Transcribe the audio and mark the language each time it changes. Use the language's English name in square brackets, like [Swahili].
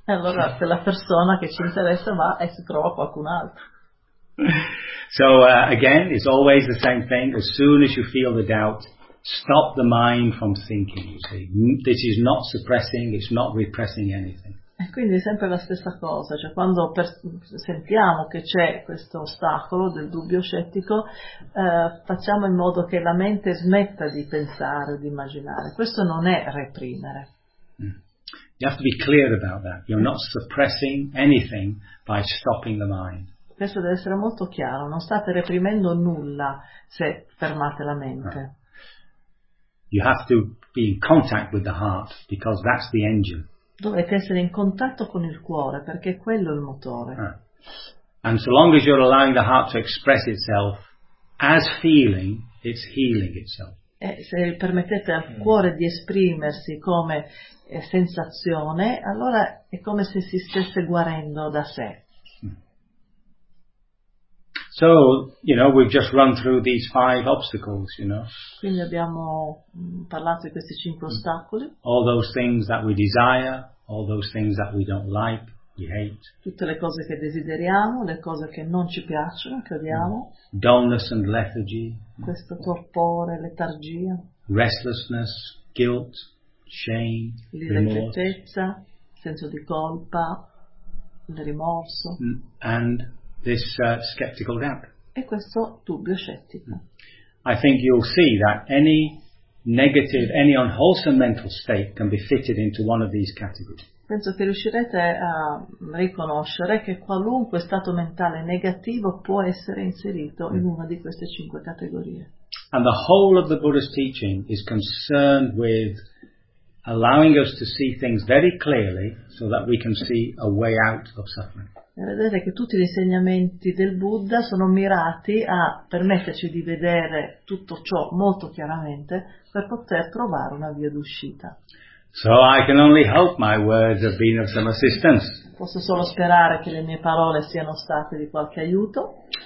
[Italian] E allora se la persona che ci interessa va e si trova qualcun altro. [English] So again, it's always the same thing. As soon as you feel the doubt, stop the mind from thinking. You see, this is not suppressing, it's not repressing anything. [Italian] E quindi è sempre la stessa cosa, cioè quando sentiamo che c'è questo ostacolo del dubbio scettico, facciamo in modo che la mente smetta di pensare, di immaginare. Questo non è reprimere. [English] You have to be clear about that. You're not suppressing anything by stopping the mind. [Italian] Questo deve essere molto chiaro. Non state reprimendo nulla se fermate la mente. [English] Right. You have to be in contact with the heart because that's the engine. [Italian] Dovete essere in contatto con il cuore perché quello è il motore. [English] Right. And so long as you're allowing the heart to express itself as feeling, it's healing itself. [Italian] E se permettete al cuore di esprimersi come sensazione, allora è come se si stesse guarendo da sé. [English] So, you know, we've just run through these five obstacles, you know. [Italian] Quindi abbiamo parlato di questi cinque ostacoli. [English] All those things that we desire, all those things that we don't like, we hate. [Italian] Tutte le cose che desideriamo, le cose che non ci piacciono, che odiamo. [English] Dullness and lethargy. [Italian] Questo torpore, letargia. [English] Restlessness, guilt, shame, remorse. [Italian] L'irrequietezza, senso di colpa, il rimorso. [English] And this skeptical doubt. [Italian] E questo dubbio scettico. [English] I think you'll see that any negative, any unwholesome mental state can be fitted into one of these categories. [Italian] Penso che riuscirete a riconoscere che qualunque stato mentale negativo può essere inserito in una di queste cinque categorie. [English] And the whole of the Buddha's teaching is concerned with allowing us to see things very clearly so that we can see a way out of suffering. [Italian] Vedete che tutti gli insegnamenti del Buddha sono mirati a permetterci di vedere tutto ciò molto chiaramente per poter trovare una via d'uscita. [English] So I can only hope my words have been of some assistance. [Italian] Posso solo sperare che le mie parole siano state di qualche aiuto.